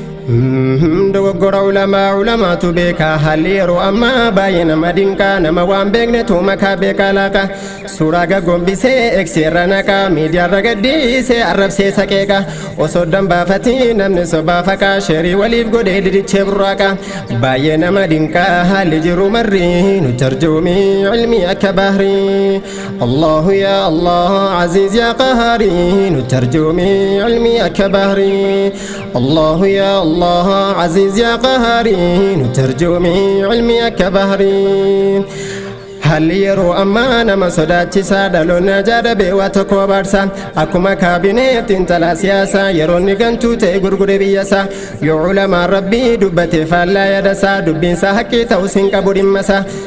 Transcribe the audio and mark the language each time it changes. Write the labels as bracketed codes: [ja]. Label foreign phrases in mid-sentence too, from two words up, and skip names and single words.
[om] Mhm, dogoggora ulamaa, ulamaatu beeka, haalli yeroo ammaa baay'ee nama dinqa, nama waan beeknetu makaa beekaa laaqa. Suuraa gaggombisee eegsee irra naqa, miidiyaa irra gaddisee arrabsee saqeeqa. Osoo dambaafatii namni sobaa faqa, sheerii waliif godhee didichee burraaqa. Baay'ee nama dinqaa haalli jiru marri, nu tarjuumi ilmi akka bahri. [ar] الله يا الله عزيز يا قهار, [om] nu tarjuumi ilmi akka bahri. [ar] الله يا الله عزيز يا قهار, [om] nu tarjuumi ilmi akka bahri. Haalli yeroo ammaa nama sodaachisa, dhaloonni ajaa dhabee waa tokko abaarsa. Akkuma kaabineetti intala siyaasa, yeroo inni gantuu ta'e gurgure biyya isaa. Yoo ulamaa Rabbii dubbate faallaa yaada isaa, dubbiin isaa haqqii ta'us hin qabu dhimma isaa.